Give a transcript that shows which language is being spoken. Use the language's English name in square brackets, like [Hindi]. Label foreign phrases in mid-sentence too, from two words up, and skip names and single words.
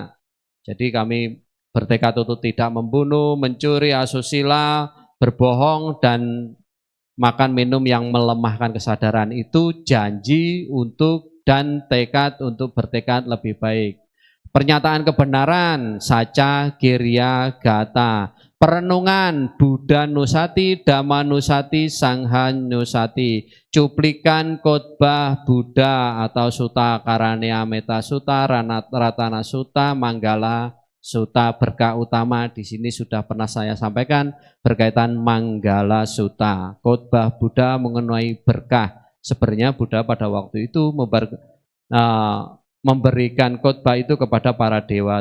[Indonesian] Jadi kami bertekad untuk tidak membunuh, mencuri, asusila, berbohong, dan makan minum yang melemahkan kesadaran. Itu janji untuk dan tekad untuk bertekad lebih baik. Pernyataan kebenaran, [Pali] saca, kirya, gata. [Indonesian] Perenungan, Buddha Nusati, Dhamma Nusati, Sangha Nusati. Cuplikan khotbah Buddha atau Sutta Karanea Metta Sutta, Ratana Sutta, Manggala Sutta. Berkah utama di sini sudah pernah saya sampaikan berkaitan Manggala Sutta. Khotbah Buddha mengenai berkah. Sebenarnya Buddha pada waktu itu memberikan khotbah itu kepada para dewa.